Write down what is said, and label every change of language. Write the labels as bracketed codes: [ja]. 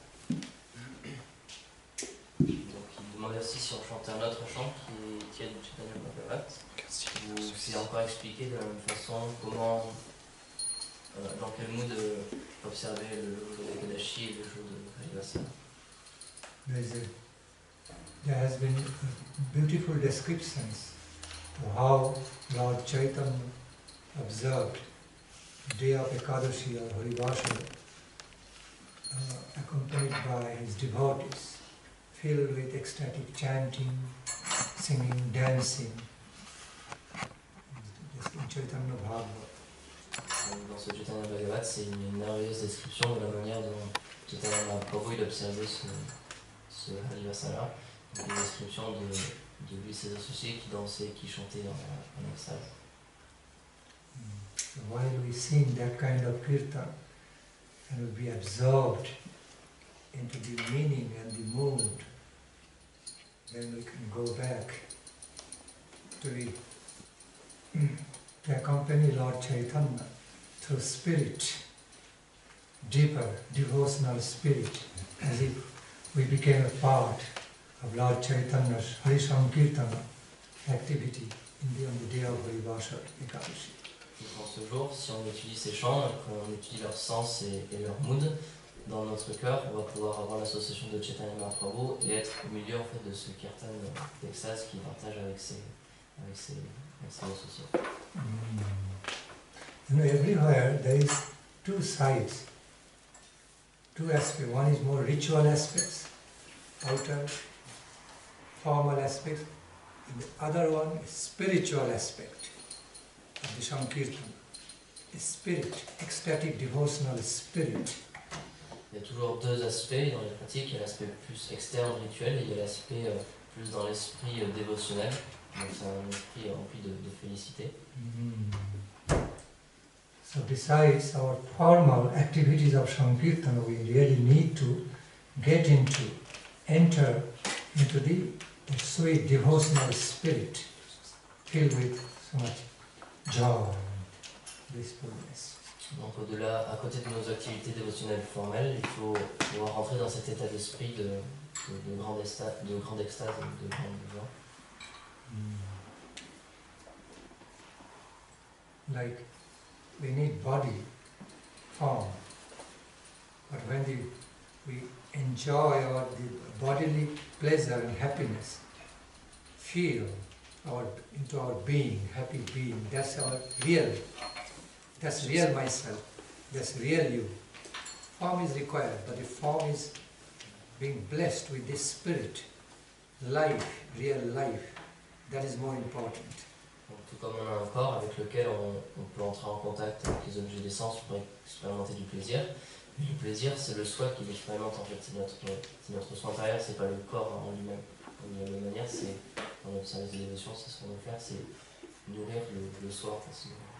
[fr] Donc il demandait aussi si on chantait un autre chant qui est du Chaitanya Bhagavata, ou si encore expliqué de la même façon comment, dans quel mood observer le jour de Ekadashi et le jour de Harivasana. [en] There has been beautiful descriptions of how Lord Chaitanya observed the day of Ekadashi or Harivasana, accompanied by his devotees, filled with ecstatic chanting, singing, dancing, in Chaitanya Bhagavata. [fr] Dans ce Chaitanya Bhagavata, c'est une merveilleuse description de la manière dont Chaitanya Mahaprabhu observait ce Harivasana, une description de lui et ses associés qui dansaient, qui chantaient en extase. [en] So while we sing that kind of kirtan and we be absorbed into the meaning and the mood, then we can go back to accompany Lord Chaitanya through spirit, deeper devotional spirit, as if we became a part of Lord Chaitanya's Hari Sankirtana activity on the day of Harivasana Ekadashi. [fr] Dans ce jour, si on étudie ces chants, qu'on étudie leur sens et leur mood, dans notre cœur, on va pouvoir avoir l'association de Chaitanya Mahaprabhu et être au milieu en fait, de ce kirtan d'extase qu'il partage avec ses associés. [en] You know, everywhere there is two sides, two aspects. One is more ritual aspects, outer, formal aspects, and the other one is spiritual aspect of the Sankirtan. The spirit, ecstatic devotional spirit. [fr] Il y a toujours deux aspects dans les pratiques. Il y a l'aspect plus externe, rituel, et il y a l'aspect plus dans l'esprit dévotionnel. Donc c'est un esprit rempli de félicité. [en] So besides our formal activities of Sankirtan, we really need to enter into the sweet devotional spirit filled with so much joy and blissfulness. [fr] Donc au-delà, à côté de nos activités dévotionnelles formelles, il faut pouvoir rentrer dans cet état d'esprit de grande extase et de grande joie. [en] Like we need body, form, but when we enjoy the bodily pleasure and happiness, feel into our being, happy being, that's our real myself, that's real you. Form is required, but the form is being blessed with this spirit, life, real life, that is more important. [fr] Donc, tout comme on a un corps avec lequel on peut entrer en contact avec les objets des sens pour expérimenter du plaisir, mais le plaisir c'est le soi qui l'expérimente en fait, c'est notre soi intérieur, c'est pas le corps en lui-même. de la même manière, c'est dans notre service de dévotion, c'est ce qu'on veut faire, c'est nourrir le soi facilement.